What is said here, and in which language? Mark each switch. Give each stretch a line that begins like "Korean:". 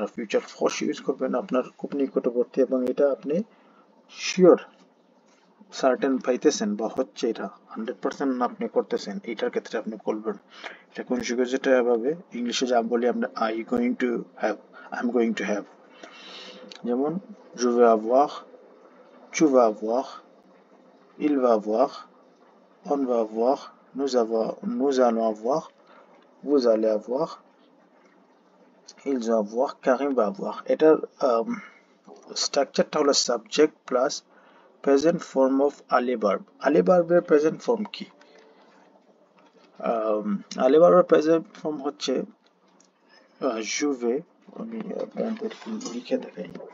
Bangla: আর future ফস use করবেন আপনার খুব নিকটবর্তী, এবং এটা আপনি শিওর সার্টেন পাইতেছেন বা হচ্ছে, এটা 100% আপনি করতেছেন, এটার ক্ষেত্রে আপনি করবেন। এটা কনজুগেট এভাবে, ইংলিশে যা বলি আমরা
English: I going to have, I am going to have.
French: যেমন je vais avoir, tu vas avoir, il va avoir, on va avoir, nous allons avoir, vous allez avoir, ils vont avoir, Karim va avoir। এটার
Bangla: স্ট্রাকচারটা হলো subject plus present form of Ali verb. আলি ভার্বের present form কি? আলি ভার্বের present form হচ্ছে Juve. আমি আপনাদের লিখে দেখাই।